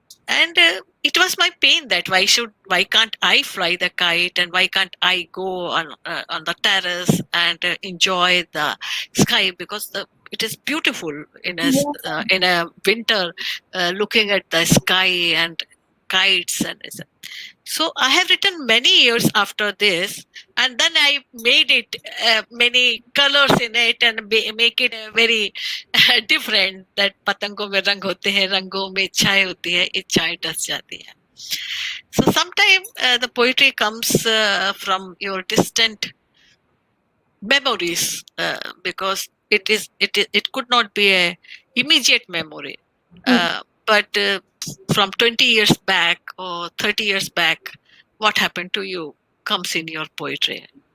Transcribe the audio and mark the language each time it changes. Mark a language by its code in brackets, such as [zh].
[en] And it was my pain that why can't I fly the kite, and why can't I go on the terrace and enjoy the sky, because it is beautiful in a winter, looking at the sky and kites. And so I have written many years after this, and then I made it many colors in it and make it very different. [hi] That पतंगों में रंग होते हैं, रंगों में इच्छाएं होती है, इच्छाएं डस जाती है. [en] So sometimes the poetry comes from your distant memories, because it could not be a immediate memory, but from 20 years back or 30 years back, what happened to you comes in your poetry.